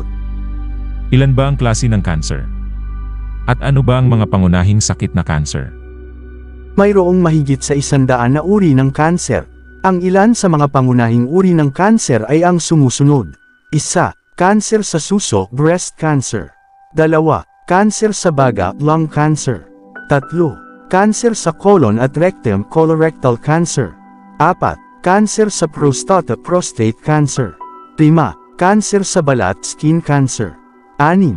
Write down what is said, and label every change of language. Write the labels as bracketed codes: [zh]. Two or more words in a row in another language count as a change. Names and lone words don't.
[tl] Ilan ba ang klase ng cancer? At ano ba ang mga pangunahing sakit na cancer? Mayroong mahigit sa 100 na uri ng cancer. Ang ilan sa mga pangunahing uri ng cancer ay ang sumusunod. 1. Cancer sa suso, [en] breast cancer. 2. [tl] Cancer sa baga, [en] lung cancer. [tl] 3. Cancer sa colon at rectum, [en] colorectal cancer. [tl] 4. Cancer sa prostata, [en] prostate cancer. [tl] 5. Cancer sa balat, [en] skin cancer. [tl] 6.